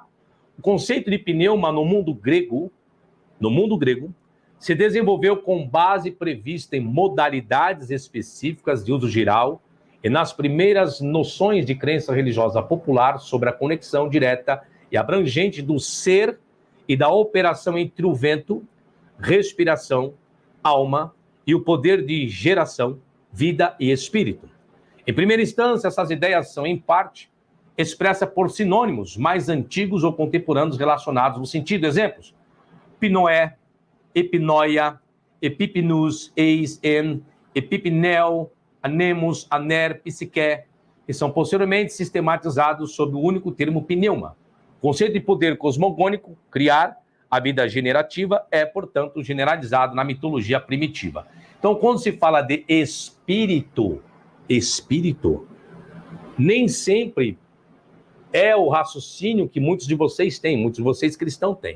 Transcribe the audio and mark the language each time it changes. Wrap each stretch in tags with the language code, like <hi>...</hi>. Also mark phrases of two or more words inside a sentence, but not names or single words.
<pt>O conceito de pneuma no mundo grego, se desenvolveu com base prevista em modalidades específicas de uso geral e nas primeiras noções de crença religiosa popular sobre a conexão direta e abrangente do ser e da operação entre o vento, respiração, alma e o poder de geração, vida e espírito. Em primeira instância, essas ideias são, em parte, expressas por sinônimos mais antigos ou contemporâneos relacionados no sentido. Exemplos:</pt> <el>πνοή, ἐπίνοια, ἐπίπνους, εἰς, ἐν, ἐπιπνέω, ἄνεμος,</el> <pt>aner, psique, que são posteriormente sistematizados sob o único termo pneuma. O conceito de poder cosmogônico, criar, a vida generativa, é, portanto, generalizado na mitologia primitiva. Então, quando se fala de espírito, nem sempre é o raciocínio que muitos de vocês têm, muitos de vocês cristãos têm.</pt>